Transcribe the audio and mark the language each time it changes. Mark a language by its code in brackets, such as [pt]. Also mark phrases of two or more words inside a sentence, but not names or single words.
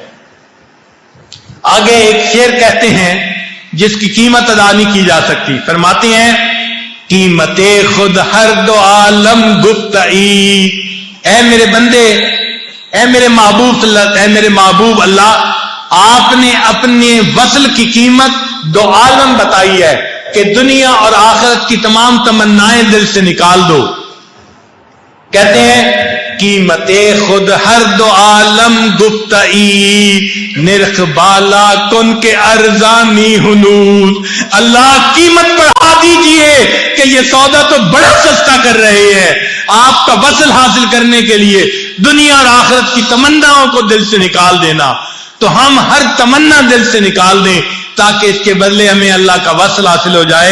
[ur] آگے ایک شعر کہتے ہیں جس کی قیمت ادا نہیں کی جا سکتی، فرماتے ہیں [fa] قیمت خود ہر دو عالم گفتئی، [ur] اے میرے بندے، اے میرے محبوب اللہ، آپ نے اپنے وصل کی قیمت دو عالم بتائی ہے کہ دنیا اور آخرت کی تمام تمنائیں دل سے نکال دو۔ کہتے ہیں [fa] قیمت خود ہر دو عالم گفتئی، نرخ بالا کن کے ارزانی ہنود، [ur] اللہ قیمت بڑھا دیجئے کہ یہ سودا تو بڑا سستا کر رہے ہیں۔ آپ کا وصل حاصل کرنے کے لیے دنیا اور آخرت کی تمناؤں کو دل سے نکال دینا، تو ہم ہر تمنا دل سے نکال دیں تاکہ اس کے بدلے ہمیں اللہ کا وصل حاصل ہو جائے۔